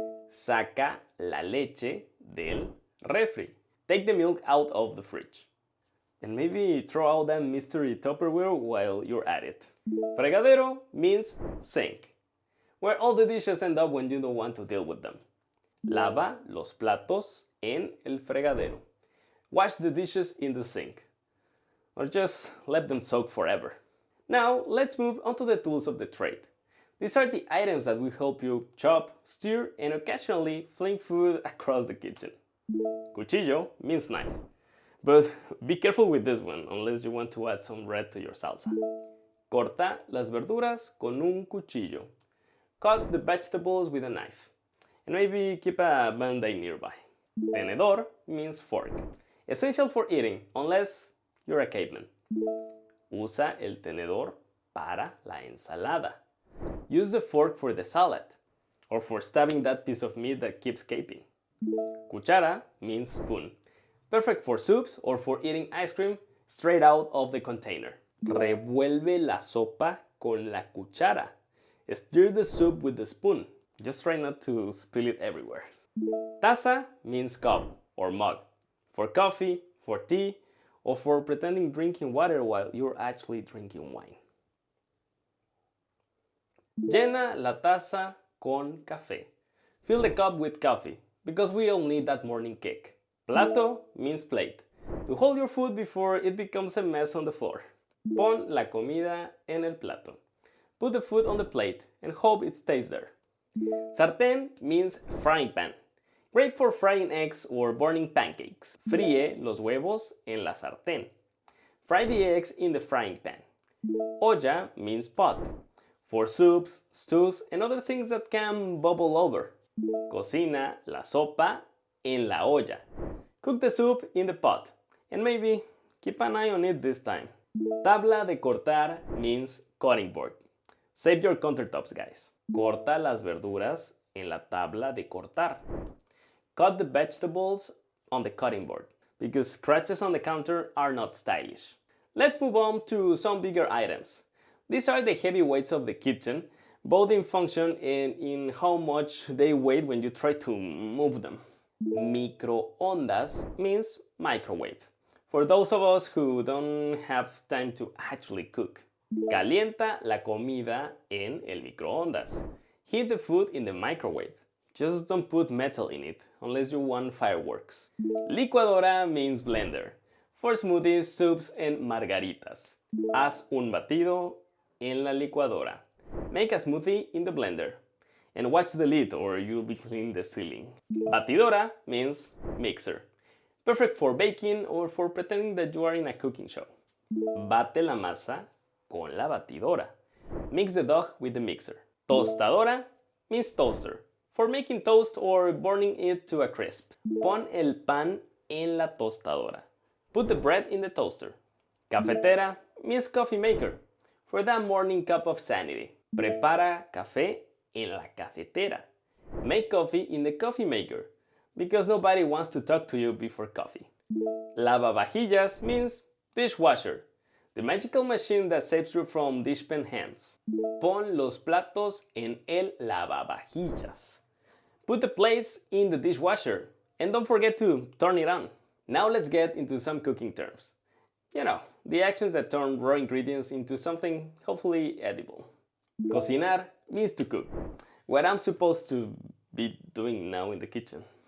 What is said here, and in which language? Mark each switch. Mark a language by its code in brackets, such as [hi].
[es] Saca la leche del refri. [en] Take the milk out of the fridge. And maybe throw out that mystery Tupperware while you're at it. Fregadero means sink, where all the dishes end up when you don't want to deal with them. [es] Lava los platos en el fregadero. [en] Wash the dishes in the sink. Or just let them soak forever. Now, let's move on to the tools of the trade. These are the items that will help you chop, stir, and occasionally fling food across the kitchen. Cuchillo means knife. But be careful with this one, unless you want to add some red to your salsa. [es] Corta las verduras con un cuchillo. [en] Cut the vegetables with a knife. And maybe keep a band-aid nearby. Tenedor means fork. Essential for eating, unless you're a caveman. [es] Usa el tenedor para la ensalada. [en] Use the fork for the salad, or for stabbing that piece of meat that keeps gaping. Cuchara means spoon. Perfect for soups or for eating ice cream straight out of the container. [es] Revuelve la sopa con la cuchara. [en] Stir the soup with the spoon. Just try not to spill it everywhere. Taza means cup or mug. For coffee, for tea, or for pretending drinking water while you're actually drinking wine. [es] Llena la taza con café. [en] Fill the cup with coffee, because we all need that morning kick. Plato means plate. To hold your food before it becomes a mess on the floor. [es] Pon la comida en el plato. [en] Put the food on the plate and hope it stays there. Sartén means frying pan. Great for frying eggs or burning pancakes. [es] Fríe los huevos en la sartén. [en] Fry the eggs in the frying pan. Olla means pot. For soups, stews, and other things that can bubble over. [es] Cocina la sopa en la olla. [en] Cook the soup in the pot. And maybe keep an eye on it this time. Tabla de cortar means cutting board. Save your countertops, guys. [es] Corta las verduras en la tabla de cortar. [en] Cut the vegetables on the cutting board, because scratches on the counter are not stylish. Let's move on to some bigger items. These are the heavyweights of the kitchen, both in function and in how much they weigh when you try to move them. Microondas means microwave, for those of us who don't have time to actually cook. [es] Calienta la comida en el microondas. [en] Heat the food in the microwave. Just don't put metal in it, unless you want fireworks. Licuadora means blender, for smoothies, soups, and margaritas. [es] Haz un batido en la licuadora. [en] Make a smoothie in the blender. And watch the lid or you'll be cleaning the ceiling. Batidora means mixer. Perfect for baking or for pretending that you are in a cooking show. [es] Bate la masa con la batidora. [en] Mix the dough with the mixer. Tostadora means toaster, for making toast or burning it to a crisp. [es] Pon el pan en la tostadora. [en] Put the bread in the toaster. Cafetera means coffee maker, for that morning cup of sanity. [es] Prepara café en la cafetera. [en] Make coffee in the coffee maker, because nobody wants to talk to you before coffee. Lavavajillas means dishwasher, the magical machine that saves you from dishpan hands. [es] Pon los platos en el lavavajillas. [en] Put the plates in the dishwasher, and don't forget to turn it on. Now let's get into some cooking terms. You know, the actions that turn raw ingredients into something hopefully edible. Cocinar means to cook, what I'm supposed to be doing now in the kitchen.